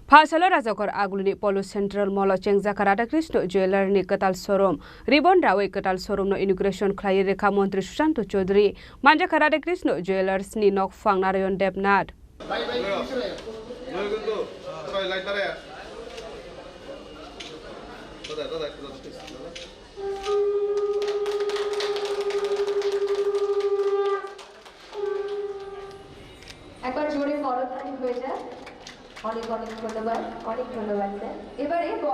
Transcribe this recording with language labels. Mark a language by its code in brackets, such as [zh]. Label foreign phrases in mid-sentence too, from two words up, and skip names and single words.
[trp] Phasalo Rajakor Aguluni Polo Central Mall Chengzaka Radhakrishna Jeweler ni Katal Showroom Ribbon Rawe Katal Showroom no inauguration khlai Rekha Mantri Sushanto Chaudhary Manjaka Radhakrishna Jewelers ni Nokphang Narayan Debnath [bn] একবার জোরে করতালি হয়ে যায় অনেক ধন্যবাদ স্যার এবারে